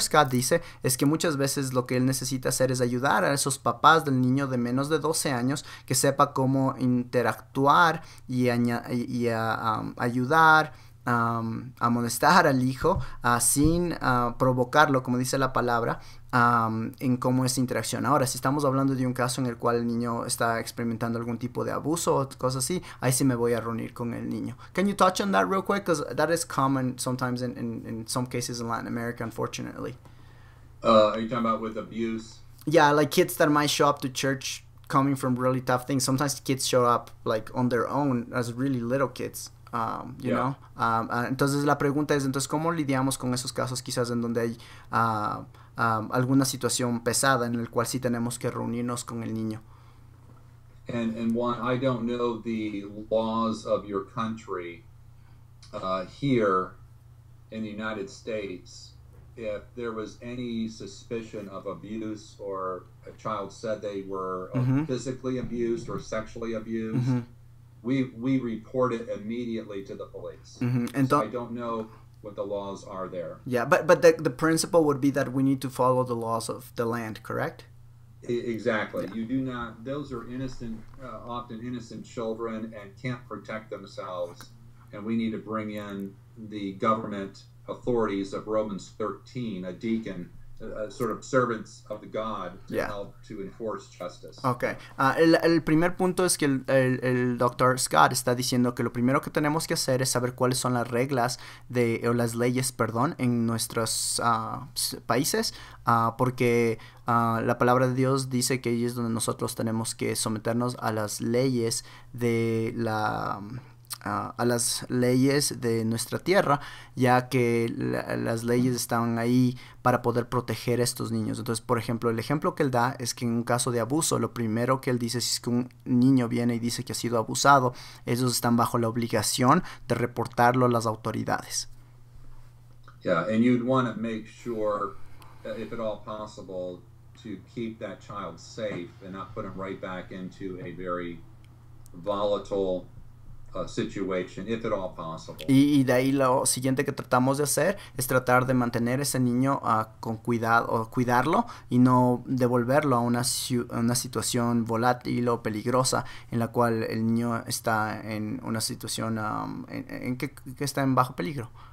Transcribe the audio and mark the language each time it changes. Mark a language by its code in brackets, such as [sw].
[es] Scott dice es que muchas veces lo que él necesita hacer es ayudar a esos papás del niño de menos de 12 años que sepa cómo interactuar y ayudar, amonestar al hijo sin provocarlo, como dice la palabra, en cómo es interacción. Ahora, si estamos hablando de un caso en el cual el niño está experimentando algún tipo de abuso o cosas así, ahí sí me voy a reunir con el niño. [en] Can you touch on that real quick? Because that is common sometimes in some cases in Latin America, unfortunately. Are you talking about with abuse? Yeah, like kids that might show up to church coming from really tough things. Sometimes kids show up like on their own as really little kids. You know? [es] Entonces la pregunta es, entonces, ¿cómo lidiamos con esos casos quizás en donde hay alguna situación pesada en el cual sí tenemos que reunirnos con el niño? [en] And one, I don't know the laws of your country here in the United States. If there was any suspicion of abuse or a child said they were physically abused or sexually abused, we report it immediately to the police. So I don't know what the laws are there. Yeah, but the principle would be that we need to follow the laws of the land, correct? Exactly. Yeah. You do not. Those are innocent, often innocent children, and can't protect themselves. And we need to bring in the government authorities of Romans 13, a deacon, sort of servants of the God to help to enforce justice. Okay. [es] El primer punto es que el Dr. Scott está diciendo que lo primero que tenemos que hacer es saber cuáles son las reglas o las leyes, perdón, en nuestros países, porque la palabra de Dios dice que ahí es donde nosotros tenemos que someternos a las leyes de a las leyes de nuestra tierra, ya que las leyes están ahí para poder proteger a estos niños. Entonces, por ejemplo, el ejemplo que él da es que en un caso de abuso, lo primero que él dice es que un niño viene y dice que ha sido abusado, ellos están bajo la obligación de reportarlo a las autoridades. [en] Yeah, and you'd want to make sure, if at all possible, to keep that child safe and not put him right back into a very volatile situation, if at all possible. [es] Y de ahí lo siguiente que tratamos de hacer es tratar de mantener ese niño con cuidado, o cuidarlo y no devolverlo a una situación volátil o peligrosa en la cual el niño está en una situación en que está en bajo peligro.